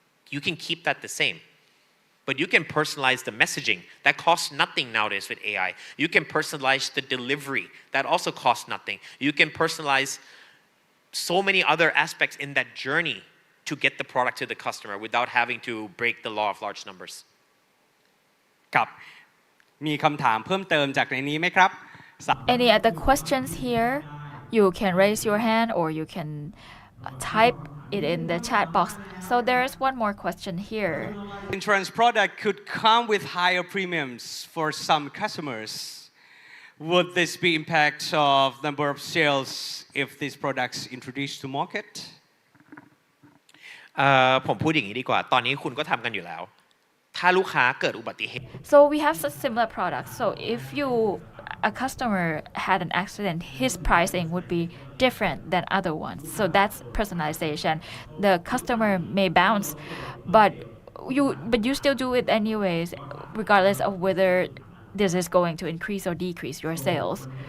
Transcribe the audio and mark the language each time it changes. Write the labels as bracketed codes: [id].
[en] You can keep that the same. But you can personalize the messaging. That costs nothing nowadays with AI. You can personalize the delivery. That also costs nothing. You can personalize so many other aspects in that journey to get the product to the customer without having to break the law of large numbers. [th] ครับมีคำถามเพิ่มเติมจากในนี้ไหมครับ [en] Any other questions here? You can raise your hand or you can type it in the chat box. So there is one more question here. Insurance product could come with higher premiums for some customers. Would this be impact of number of sales if these products introduced to market? [th] ผมพูดอย่างนี้ดีกว่า ตอนนี้คุณก็ทำกันอยู่แล้ว ถ้าลูกค้าเกิดอุบัติเหตุ [en] So we have such similar products. So if a customer had an accident, his pricing would be different than other ones. So that's personalization. The customer may bounce, but you still do it anyways, regardless of whether this is going to increase or decrease your sales.